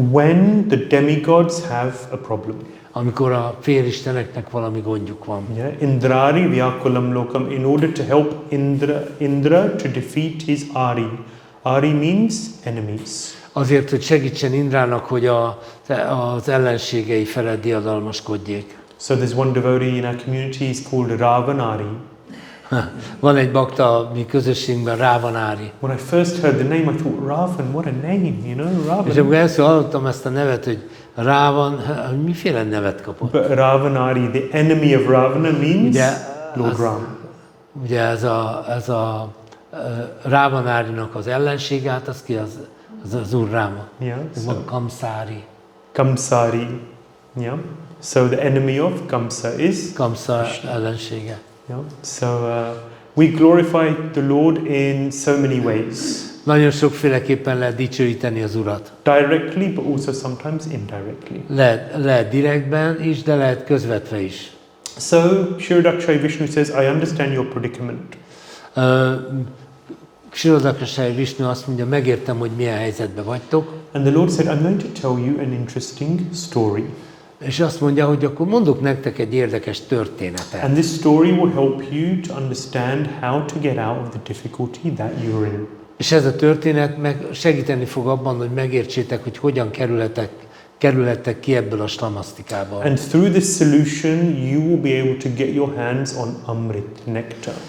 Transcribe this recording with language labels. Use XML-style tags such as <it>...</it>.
<en>When the demigods have a problem.</en> <hu>Amikor a félisteneknek valami gondjuk van.</hu> <en>Yeah, Indrari Vyakulam Lokam, in order to help Indra to defeat his Ari. Ari means enemies.</en> <hu>Azért, hogy segítsen Indrának, hogy az ellenségei felett diadalmaskodjék.</hu> <en>So there's one devotee in our community, he's called Ravanari.</en> <hu>Van egy bakta a mi közösségünkben, Rávanári.</hu> <en>When I first heard the name, I thought, Ravan, what a name, you know,</en> <hu>És</hu> <en>Ravan.</en> <hu>amikor először hallottam ezt a nevet, hogy Rávan, miféle nevet kapott?</hu> <en>But Ravanari, the enemy of Ravana means</en> <hu>Ugye,</hu> <en>Lord Ram.</en> <hu>Ugye ez a Rávanárinak az ellensége, hát az ki? Az Úr Ráma.</hu> <en>Yeah.</en> <hu>Van Kamszári.</hu> <en>Kamsari. Yeah. So the enemy of Kamsa is</en> <hu>Kamsa ellensége.</hu> <en>Yeah. So we glorify the Lord in so many ways.</en> <hu>Nagyon sokféleképpen lehet dicsőíteni az Urat.</hu> <en>Directly, but also sometimes indirectly.</en> <hu>Lehet direktben is, de lehet közvetve is.</hu> <en>So Śrīmad-Bhāgavatam Vishnu says, I understand your predicament.</en> <hu>Śrīmad-Bhāgavatam Vishnu azt mondja, megértem, hogy milyen helyzetben vagytok.</hu> <en>And the Lord said, I'm going to tell you an interesting story.</en> <hu>És azt mondja, hogy akkor mondok nektek egy érdekes történetet.</hu> <en>And this story will help you to understand how to get out of the difficulty that you're in.</en> <hu>És ez a történet meg segíteni fog abban, hogy megértsétek, hogy hogyan kerülhettek ki ebből a slamasztikából.</hu> <en>And through this solution, you will be able to get your hands on Amrit, nectar.</en>